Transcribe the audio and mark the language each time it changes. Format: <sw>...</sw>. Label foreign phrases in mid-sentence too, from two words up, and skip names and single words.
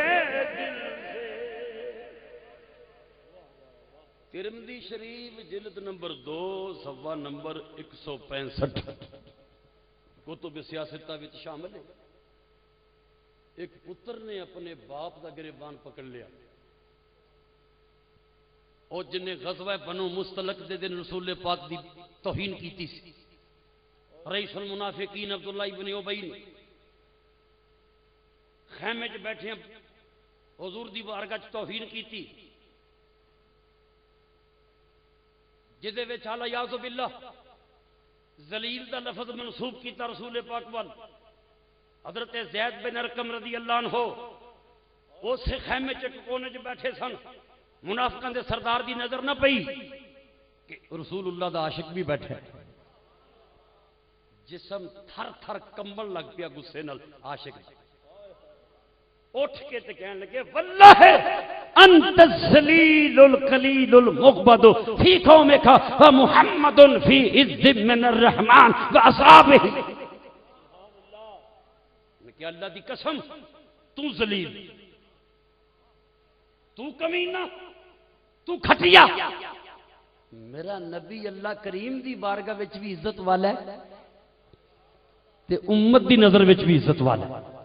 <pa>ترمذی شریف جلد نمبر 2 صفحہ نمبر 165 کتب سیاستہ وچ شامل ہے. ایک پتر نے اپنے باپ دا گریبان پکڑ لیا اور جن نے غزوہ بنو مستلق دے دن رسول پاک دی توہین کیتی سی. رئیس المنافقین عبداللہ ابن ابی نے خیمے چ بیٹھے حضور دی بارگاہ چ توہین کیتی جدے وچ اعلی یاذ باللہ ذلیل دا لفظ منسوب کیتا رسول پاک وال. حضرت زید بن ارقم رضی اللہ عنہ اس خیمے چ کونے چ بیٹھے سن. منافقاں دے سردار دی نظر نہ پئی کہ رسول اللہ دا عاشق بھی بیٹھا ہے. جسم تھر تھر کمبل لگ پیا غصے نال. عاشق اٹھ کے تے کہنے لگے</pa> <ar>واللہ انت الذلیل القلیل المغبد فی قومک ومحمد فی عز من الرحمن واصحابہ.</ar> <pa>کہ اللہ دی قسم تو ذلیل، تو کمینہ، تو کھٹیا. میرا نبی اللہ کریم دی بارگاہ وچ بھی عزت والا ہے تے امت دی نظر وچ بھی عزت والا ہے.</pa>